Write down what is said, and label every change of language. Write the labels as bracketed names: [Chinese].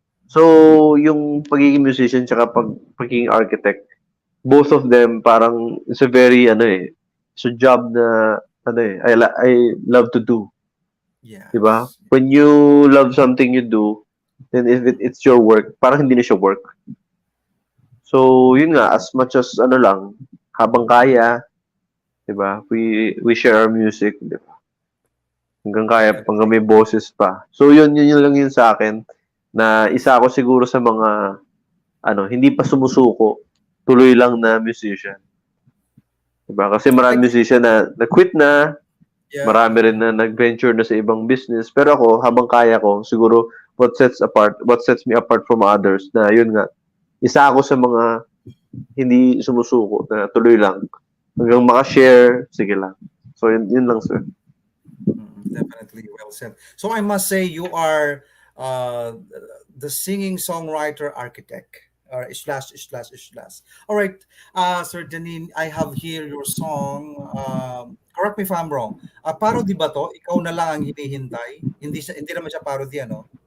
[English] So, yung pagiging musician tsaka pagiging architect, both of them parang it's a very it's a job na I love to do. Yeah. 'Di ba? When you love something you do, then if it's your work, parang hindi na siya work. [Filipino] So, yun nga, as much as lang, habang kaya, 'di ba? We share our music, 'di ba? Hanggang may boses pa. So, yun lang yun sa akin na isa ako siguro sa mga hindi pa sumusuko, tuloy lang na musician. 'Di ba? Kasi maraming musician na quit na, marami rin na nag-venture na sa ibang business. Pero ako, habang kaya ko, siguro what sets me apart from others na yun nga, isa ako sa mga hindi sumusuko na tuloy lang. Hanggang maka-share, sige lang. So, yun lang, sir. [English] Definitely well said. So, I must say you are the singing songwriter architect. Or slash. All right, Sir Denin, I have here your song. Correct me if I'm wrong. Parody ba to? [Filipino] Ikaw na lang ang hinihintay. Hindi naman siya parody, ano?